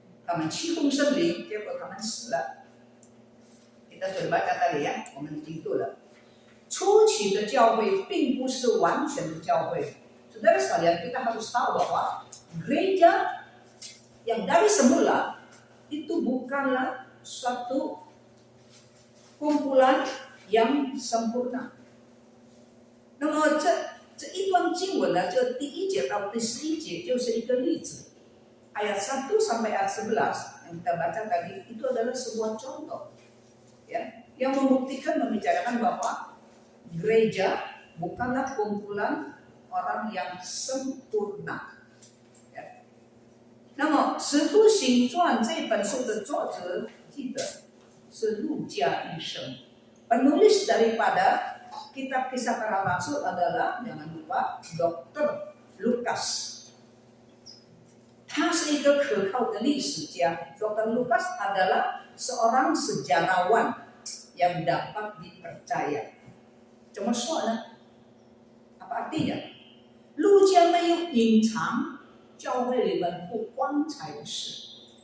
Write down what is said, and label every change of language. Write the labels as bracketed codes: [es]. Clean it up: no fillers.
[zh] 他们欺哄圣灵，结果他们死了。 [id] Kita sudah baca tadi ya, [zh] 我们听读了。初期的教会并不是完全的教会。 [id] Saudara sekalian, kita harus tahu bahwa gereja yang dari semula itu bukanlah suatu kumpulan yang sempurna。 [zh] 那么这一段经文呢，就第1节到第11节就是一个例子。 [id] ayat 1 sampai ayat 11 yang kita baca tadi itu adalah sebuah contoh, ya, yang membuktikan membicarakan bahwa gereja bukanlah kumpulan orang yang sempurna。 [zh] 那么《使徒行传》这本书的作者记得是路加医生。 [id] Penulis daripada kitab Kisah Para Rasul adalah, jangan lupa, Dr. Lukas。 [zh] 他是一个可靠的历史家。 [id] Dr. Lukas adalah seorang sejarawan yang dapat dipercaya。 [zh] 怎么说呢？ [id] Apa artinya？ [zh] 路加没有隐藏教会里面不光彩的事。